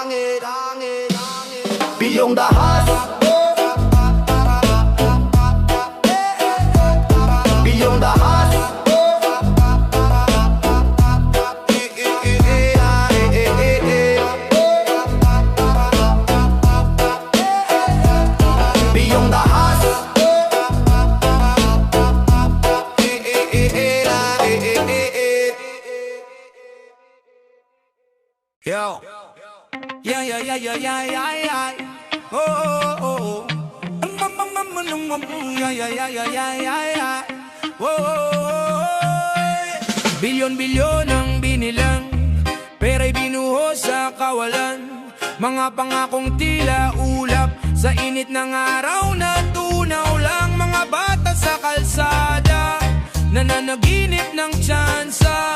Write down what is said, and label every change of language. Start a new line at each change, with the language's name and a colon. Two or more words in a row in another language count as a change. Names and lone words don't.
Filipino: Bilyong dahas, bilyong dahas, bilyong dahas. Yo.
English: Yeah, yeah, yeah, yeah, yeah, yeah, yeah. Oh, oh, oh, oh. Yeah, yeah, yeah, yeah, yeah, yeah, yeah. Oh, oh, oh.
Filipino: Bilyon-bilyon ang binilang, pera'y binuho sa kawalan. Mga pangakong tila ulap, sa init ng araw na tunaw lang. Mga bata sa kalsada, nananaginip ng tsansa.